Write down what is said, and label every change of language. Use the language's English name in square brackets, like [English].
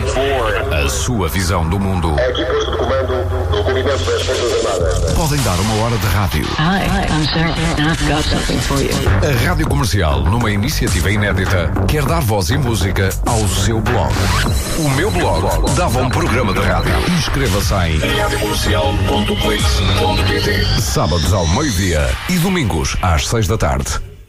[Portuguese] bored. A sua visão do mundo. A equipa de comando do Comitê das Forças Armadas. Podem dar uma hora de rádio. [English] Hi, I'm Sarah, and I've got something for you. [Portuguese] A Rádio Comercial, numa iniciativa inédita, quer dar voz e música ao seu blog. O meu blog dava um programa de rádio. Inscreva-se em radiocomercial.clix.pt. Sábados ao meio-dia e domingos às 6 da tarde.